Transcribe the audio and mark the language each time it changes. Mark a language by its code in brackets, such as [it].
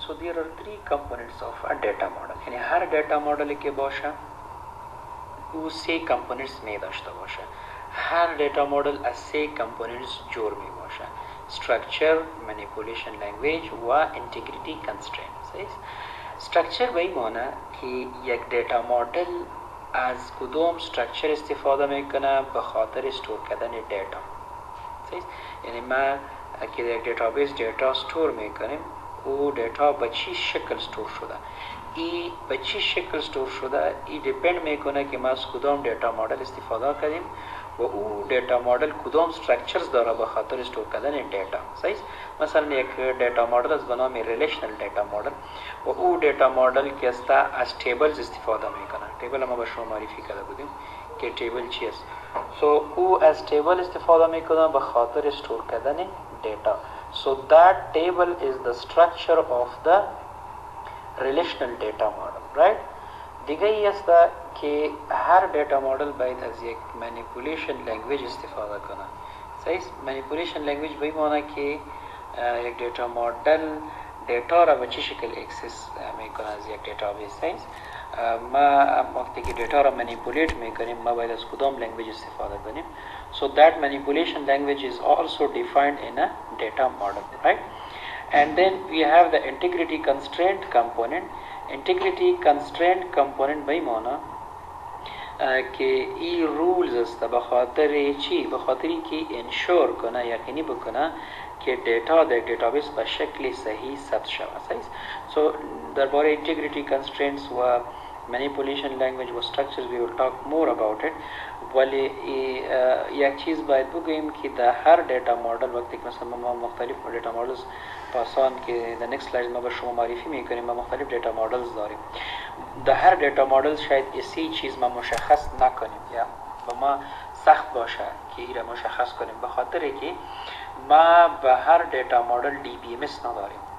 [en] So there are three components of a data model. [fa] یعنی هر دیتا مدلی که باشه او سه components می داشته باشه. هر دیتا مدل از سه components جور می باشه: structure, manipulation language و integrity constraint. structure به این معنی که یک دیتا مدل از کدوم structure استفاده میکنه به خاطر استور کردن دیتا. یعنی ما که در دیتابیس دیتا استور میکنیم او دیتا به چی شکل استور شده، ای به چی شکل استور شده ای دیپند میکنه که ما از کدام دیتا مدل استفاده کردیم و او دیتا مدل کدام استرکچرز داره به خاطر استور کردن دیتا. صحیح؟ مثلا یک دیتا مدل از به نام ریلیشنل دیتا مدل و او دیتا مدل که است از تیبلز استفاده میکنه. تیبل ما به شما معرفی کرده بودیم که تیبل چی است. او از تیبل استفاده میکنه به خاطر استور کردن data. [en] So that table is the structure of the relational data model, right? [fa] دیگه ای است که هر دیتا مدل باید از یک manipulation language استفاده کنه. صحیح؟ manipulation language به این معنی که یک دیتا مدل دیتا را به چه شکل اکسس میکنه از یک دیتابیس. صحیح؟ ما وقتی که دیتا را منیپولیت میکنیم ما باید از کدام لنگویج استفاده کنیم. [en] So that manipulation language is also defined in a data model, right? And then we have the integrity constraint component. [fa] Integrity constraint component به معنی که ای رولز است به خاطر چی؟ به خاطری که انشور کنه، یقینی بکنه که دیتا در دیتابیس به شکل صحیح ثبت شود. [en] So [fa] درباره [en] integrity constraints و manipulation language و structures we will talk more about it. [fa] ولی یک چیز باید بگوییم که در هر دیتا مدل وقتی که مثلا ما مختلف دیتا مدلز پاسان که در next slide ما به شما معرفی میکنیم ما مختلف دیتا مدلز داریم. در هر دیتا مدل شاید اسی چیز ما مشخص نکنیم یا به ما سخت باشه که این را مشخص کنیم به خاطر که ما به هر دیتا مدل DBMS نداریم.